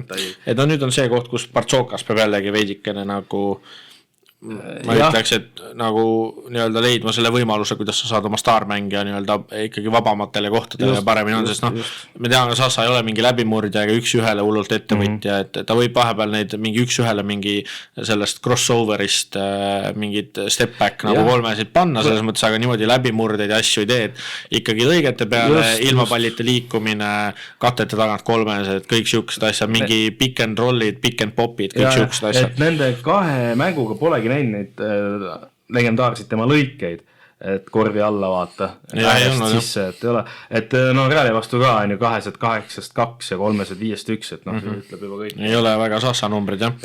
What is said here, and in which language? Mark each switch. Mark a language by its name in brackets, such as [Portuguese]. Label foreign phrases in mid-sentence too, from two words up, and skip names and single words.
[Estonian] Et nüüd on see koht, kus Bartsokas peab jällegi veidikene nagu ma ütleks, et nagu nii-öelda leidma selle võimaluse, kuidas sa saad oma staarmängija nii-öelda ikkagi vabamatele kohtadele ja paremini on, sest me teame, Sassa ei ole mingi läbimurdja ega üks-ühele hullult ettevõtja, et ta võib vahepeal neid mingi üks-ühele mingi sellest crossoverist mingid [English] step back [Estonian] nagu kolmesid panna, selles mõttes, aga niimoodi läbimurdeid ja asju ei tee, et ikkagi lõigete peale ilma pallite liikumine, katete tagant kolmes, et kõik siuksed asjad, mingi [English] pick and rollid, pick and popid, [Estonian] kõik siuksed asjad. Et nende kahe mänguga polegi näinud neid legendaarseid tema lõikeid, et korvi alla vaata sisse, et ei ole, et no Reali vastu ka on ju 2-8-2 ja 3-5-1, et noh, see ütleb juba kõik. Ei ole väga Sassa numbrid, jah.